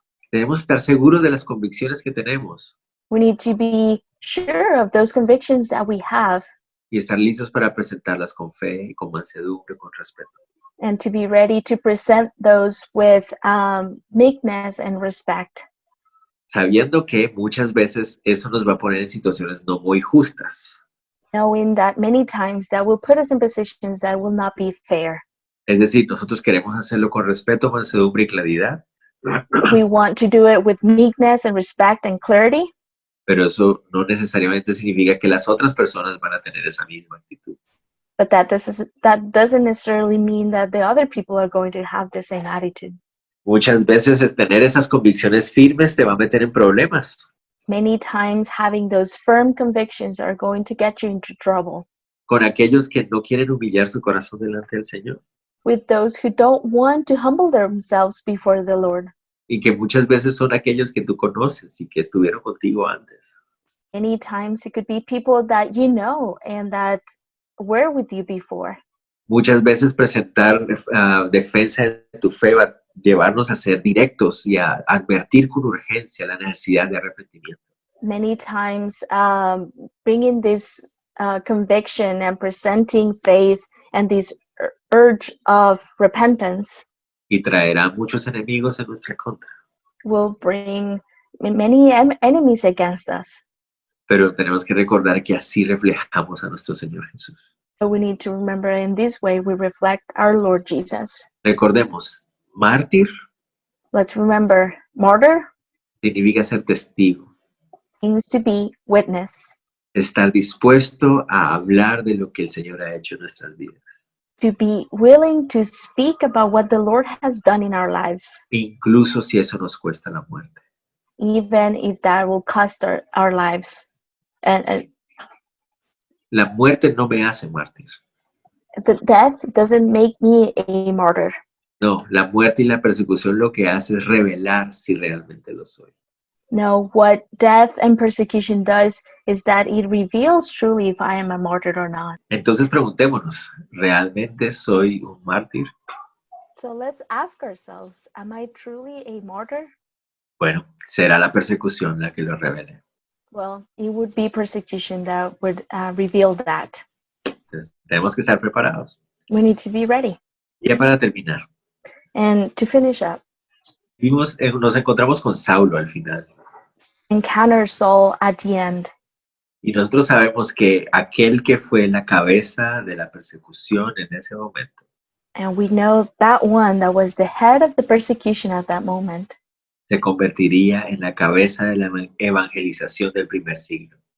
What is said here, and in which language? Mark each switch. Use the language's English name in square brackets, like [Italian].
[Spanish] Debemos estar seguros de las convicciones que tenemos. [English] We need to be sure of those convictions that we have, [Spanish] y estar listos para presentarlas con fe y con mansedumbre, con respeto. [English] and to be ready to present those with meekness and respect, [Spanish] Sabiendo que muchas veces eso nos va a poner en situaciones no muy justas. [English] knowing that many times that will put us in positions that will not be fair. [Spanish] Es decir, nosotros queremos hacerlo con respeto, mansedumbre y claridad, [English] We want to do it with meekness and respect and clarity, [Spanish] pero eso no necesariamente significa que las otras personas van a tener esa misma actitud. [English] but that doesn't necessarily mean that the other people are going to have the same attitude. [Spanish] Muchas veces tener esas convicciones firmes te va a meter en problemas. [English] Many times having those firm convictions are going to get you into trouble [Spanish] Con aquellos que no quieren humillar su corazón delante del Señor [English] with those who don't want to humble themselves before the Lord. [Spanish] y que muchas veces son aquellos que tú conoces y que estuvieron contigo antes. [English] Many times it could be people that you know and that were with you before. [Spanish] Muchas veces presentar defensa de tu fe va a llevarnos a ser directos y a advertir con urgencia la necesidad de arrepentimiento. [English] Many times bringing this conviction and presenting faith and this urge of repentance [Spanish] Y traerá muchos enemigos en nuestra contra. [English] will bring many enemies against us. [Spanish] Pero tenemos que recordar que así reflejamos a nuestro Señor Jesús. [English] But we need to remember in this way we reflect our Lord Jesus. [Spanish] Recordemos, mártir [English] Let's remember martyr [Spanish] significa ser testigo, [English] means to be witness, [Spanish] estar dispuesto a hablar de lo que el Señor ha hecho en nuestras vidas, [English] to be willing to speak about what the Lord has done in our lives, [Spanish] incluso si eso nos cuesta la muerte. [English] even if that will cost our lives. And [Spanish] La muerte no me hace mártir. [English] the death doesn't make me a martyr. [Spanish] No, la muerte y la persecución lo que hace es revelar si realmente lo soy. [English] No, what death and persecution does is that it reveals truly if I am a martyr or not. [Spanish] Entonces preguntémonos, ¿realmente soy un mártir? [English] So let's ask ourselves, am I truly a martyr? [Spanish] Bueno, será la persecución la que lo revele. [English] Well, it would be persecution that would reveal that. [Spanish] Entonces, tenemos que estar preparados. [English] We need to be ready. [Spanish] Y ya para terminar, [English] And to finish up, [Spanish] nos encontramos con Saulo al final. [English] encounter Saul at the end. [Spanish] Y nosotros sabemos que aquel que fue la cabeza de la persecución en ese momento [English] And we know that one that was the head of the persecution at that moment [Spanish] se convertiría en la cabeza de la evangelización del primer siglo.